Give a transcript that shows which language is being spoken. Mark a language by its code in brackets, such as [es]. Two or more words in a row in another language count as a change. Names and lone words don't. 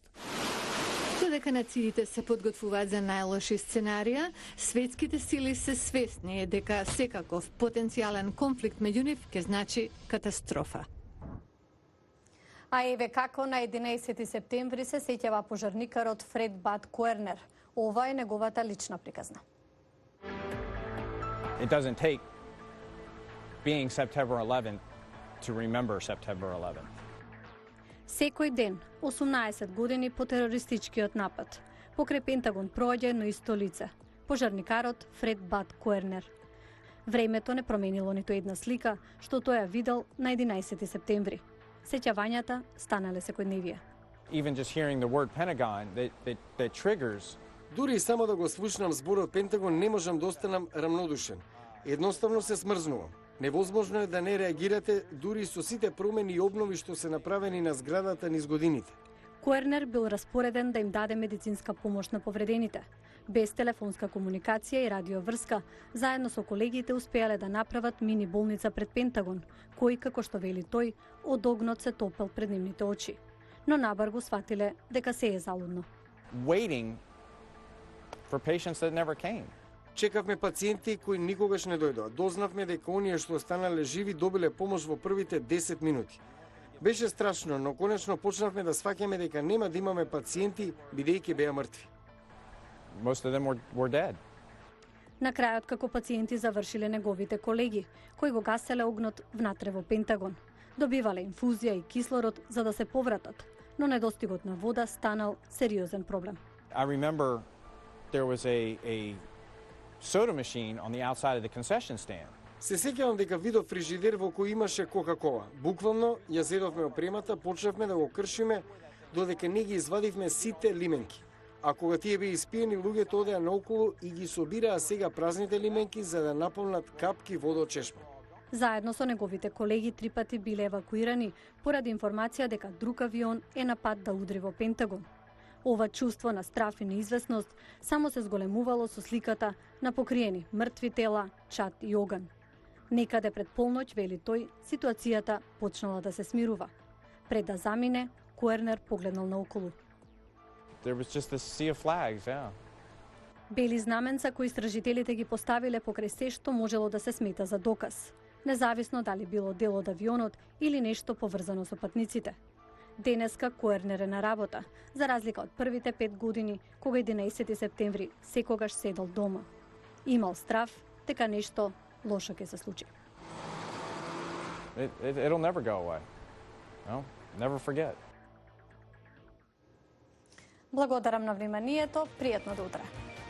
[mk] Додека нациите се подготвуваат за најлоши сценарија, светските сили се свесни дека секаков потенцијален конфликт меѓу нив ќе значи катастрофа. А еве како на 11 септември се сеќава пожарникарот Фред Бат Куернер. Ова е неговата лична приказна. [en] It doesn't take being September 11 to remember September 11. [mk] Секој ден, 18 години по терористичкиот напад, покрај Пентагон проаѓа едно исто лице, пожарникарот Фред Бат Куернер. Времето не променило ниту една слика, што тој ја видел на 11 септември. Сеќавањата станале секојдневие. [en] Even just hearing the word Pentagon, that triggers. [mk] Дури и само да го слушнам зборот Пентагон не можам да останам рамнодушен. Едноставно се смрзнувам. Невозможно е да не реагирате дури со сите промени и обнови што се направени на зградата низ годините. Куернер бил распореден да им даде медицинска помош на повредените. Без телефонска комуникација и радиоврска, заедно со колегите успеале да направат мини болница пред Пентагон, кој, како што вели тој, од огнот се топел пред нивните очи. Но набар го сватиле дека се е залудно. [en] Waiting for patients that never came. [mk] Чекавме пациенти кои никогаш не дојдоа. Дознавме дека оние што останале живи добиле помош во првите 10 минути. Беше страшно, но конечно почнавме да сваќаме дека нема да имаме пациенти бидејќи беа мртви. [en] Most of them were dead. [mk] На крајот, како пациенти завршиле неговите колеги, кои го гаселе огнот внатре во Пентагон. Добивале инфузија и кислород за да се повратат, но недостигот на вода станал сериозен проблем. [en] I remember there was a soda machine on the outside of the concession stand. [mk] Се сеќавам дека видов фрижидер во кој имаше Кока-кола. Буквално ја зедовме опремата, почнавме да го кршиме додека не ги извадивме сите лименки. А кога тие беа испиени, луѓето одеа наоколу и ги собираа сега празните лименки за да наполнат капки вода од чешма. Заедно со неговите колеги 3 пати биле евакуирани поради информација дека друг авион е на пат да удри во Пентагон. Ова чувство на страф и неизвестност само се зголемувало со сликата на покриени мртви тела, чад и оган. Некаде пред полноќ, вели тој, ситуацијата почнала да се смирува. Пред да замине, Куернер погледнал наоколу. [en] There was just a sea of flags, yeah. [mk] Бели знаменца кои истражителите ги поставиле покрај се што можело да се смета за доказ, независно дали било дел од авионот или нешто поврзано со патниците. Денеска Куернер е на работа, за разлика од првите 5 години, кога 11 септември секогаш седел дома. Имал страф дека нешто лошо ќе се случи. [en] It'll never go away. No, never forget. [mk] Благодарам на вниманието, пријатно да утре.